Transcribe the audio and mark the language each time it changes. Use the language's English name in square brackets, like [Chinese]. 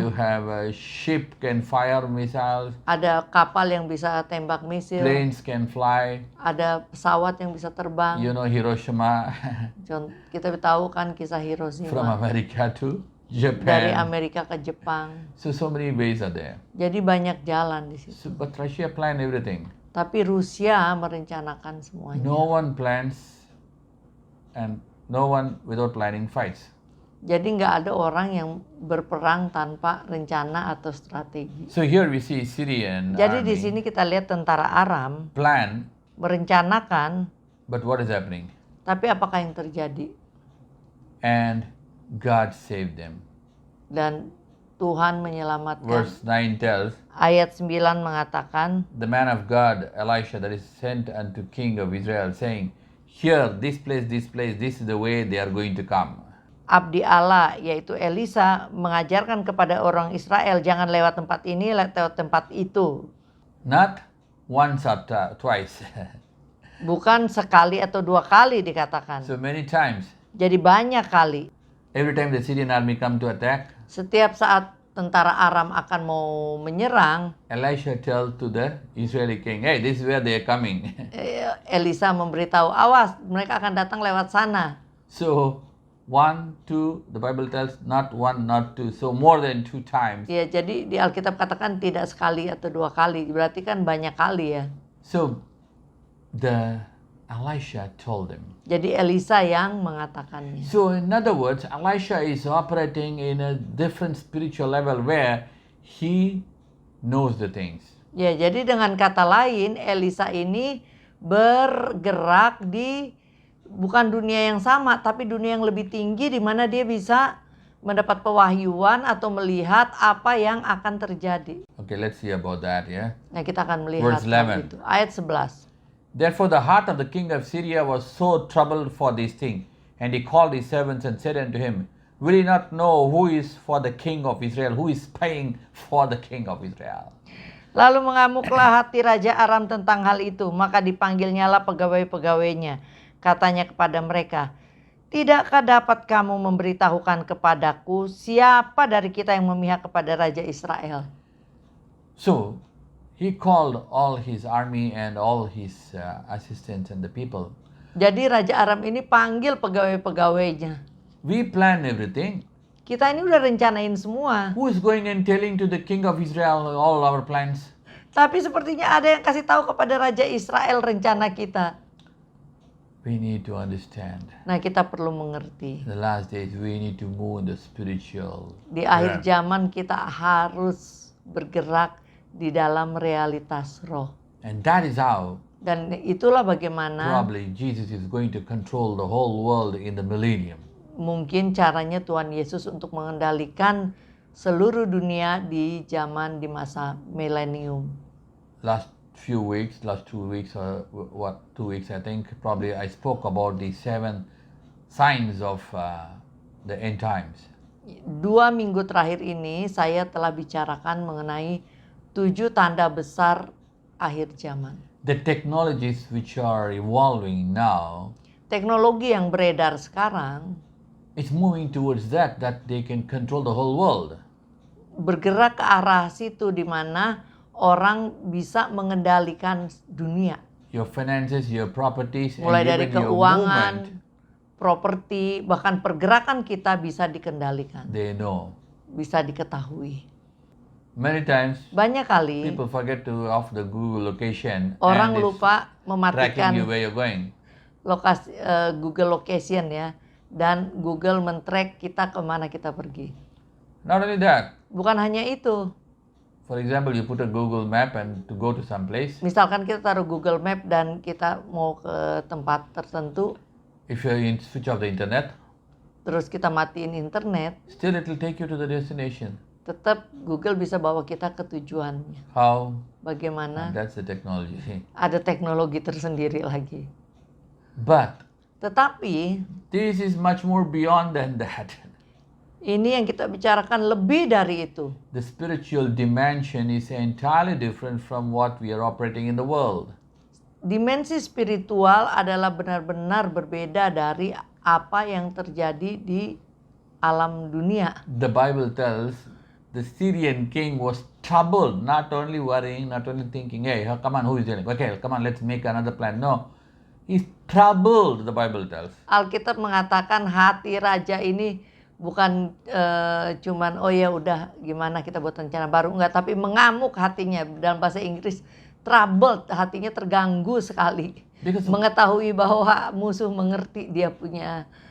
[English] you have a ship can fire missiles, [Indonesian] ada kapal yang bisa tembak misil, [English] planes can fly. [Indonesian] ada pesawat yang bisa terbang. [English] You know Hiroshima [Indonesian] Kita tahu kan kisah [English] from [Indonesian] Hiroshima [English] America to [Indonesian] dari [English] Japan. [Indonesian] Amerika ke Jepang. [English] So many ways are there. [Indonesian] Jadi banyak jalan di situ. [English] So, but Russia planned everything. [Indonesian] Tapi Rusia merencanakan semuanya. [English] No one plans and no one without planning fights. [Indonesian] Jadi nggak ada orang yang berperang tanpa rencana atau strategi. [English] So here we see Syrian [Indonesian] Jadi di [English] army [Indonesian] sini kita lihat tentara Aram [English] plan, [Indonesian] merencanakan, [English] but what is happening? [Indonesian] tapi apakah yang terjadi? [English] And God saved them. [Indonesian] Dan Tuhan menyelamatkan. [English] Verse 9 tells, [Indonesian] Ayat 9 mengatakan, [English] the man of God, Elisha, that is sent unto king of Israel, saying, here, this place, this is the way they are going to come. [Indonesian] Abdi Allah yaitu Elisa mengajarkan kepada orang Israel jangan lewat tempat ini, lewat tempat itu. [English] Not once or twice. [Indonesian] Bukan sekali atau dua kali dikatakan. [English] So many times. [Indonesian] Jadi banyak kali. [English] Every time the Syrian army come to attack, [Indonesian] Setiap saat tentara Aram akan mau menyerang, [English] Elisha tells to the Israeli king, hey, this is where they are coming. [Indonesian] Elisa memberitahu, awas mereka akan datang lewat sana. [English] So, 1, 2, the Bible tells not 1, not 2, so more than 2 times. [Indonesian] Ya, jadi di Alkitab katakan tidak sekali atau dua kali, berarti kan banyak kali ya. [English] So, the Elisha told them. [Indonesian] Jadi Elisa yang mengatakannya. [English] So, in other words, Elisha is operating in a different spiritual level where he knows the things. [Indonesian] Ya, jadi dengan kata lain, Elisa ini bergerak di bukan dunia yang sama, tapi dunia yang lebih tinggi di mana dia bisa mendapat pewahyuan atau melihat apa yang akan terjadi. [English] Okay, let's see about that, yeah. [Indonesian] Nah, kita akan melihat [English] Verse [Indonesian] hal [English] 11. [Indonesian] itu. Ayat 11. [English] Therefore the heart of the king of Syria was so troubled for this thing, and he called his servants and said unto him, will ye not know who is for the king of Israel, who is paying for the king of Israel? [Indonesian] Lalu mengamuklah hati Raja Aram tentang hal itu, maka dipanggilnyalah pegawai-pegawainya. Katanya kepada mereka, tidakkah dapat kamu memberitahukan kepadaku siapa dari kita yang memihak kepada Raja Israel? [English] So he called all his army and all his assistants and the people. [Indonesian] Jadi Raja Aram ini panggil pegawai-pegawainya. [English] We plan everything. [Indonesian] Kita ini udah rencanain semua. [English] Who is going and telling to the king of Israel all our plans? [Indonesian] Tapi sepertinya ada yang kasih tahu kepada Raja Israel rencana kita. [English] We need to understand. [Indonesian] Nah, kita perlu mengerti. [English] In the last days we need to move in the spiritual. [Indonesian] Di akhir zaman kita harus bergerak di dalam realitas roh. [English] And that is how [Indonesian] Dan itulah bagaimana [English] probably Jesus is going to control the whole world in the millennium. [Indonesian] mungkin caranya Tuhan Yesus untuk mengendalikan seluruh dunia di zaman di masa milenium. [English] Last 2 weeks or 2 weeks I think, probably I spoke about the 7 signs of the end times. [Indonesian] 2 minggu terakhir ini saya telah bicarakan mengenai 7 tanda besar akhir zaman. [English] The technologies which are evolving now, [Indonesian] Teknologi yang beredar sekarang [English] it's moving towards that they can control the whole world. [Indonesian] bergerak ke arah situ di mana orang bisa mengendalikan dunia. [English] Your finances, your properties, [Indonesian] Mulai [English] and [Indonesian] dari [English] even your [Indonesian] keuangan, [English] movement, [Indonesian] properti, bahkan pergerakan kita bisa dikendalikan, [English] they know. [Indonesian] bisa diketahui. [English] Many times [Indonesian] Banyak kali [English] people forget to off the Google location [Indonesian] orang [English] and it's [Indonesian] lupa mematikan [English] tracking you where you're going. [Indonesian] lokasi Google Location ya, dan Google men-track kita kemana kita pergi. [English] Not only that, [Indonesian] Bukan hanya itu, [English] for example, you put a Google map and to go to some place. [Indonesian] misalkan kita taruh Google Map dan kita mau ke tempat tertentu, [English] If you switch off the internet, [Indonesian] terus kita matiin internet, [English] still it will take you to the destination. [Indonesian] tetap Google bisa bawa kita ke tujuannya. [English] How? [Indonesian] Bagaimana? [English] That's the technology. [Indonesian] Ada teknologi tersendiri lagi. [English] But [Indonesian] Tetapi [English] this is much more beyond than that. [Indonesian] ini yang kita bicarakan lebih dari itu. [English] The spiritual dimension is entirely different from what we are operating in the world. [Indonesian] Dimensi spiritual adalah benar-benar berbeda dari apa yang terjadi di alam dunia. [English] The Bible tells the Syrian king was troubled, not only worrying, not only thinking, hey, come on, who is doing? Okay, come on, let's make another plan. No, he's troubled, the Bible tells. [Indonesian] Alkitab mengatakan hati raja ini bukan cuman oh ya udah gimana kita buat rencana baru, enggak, tapi mengamuk hatinya. Dalam bahasa Inggris troubled, hatinya terganggu sekali. [English] Because [Indonesian] Mengetahui bahwa musuh mengerti dia punya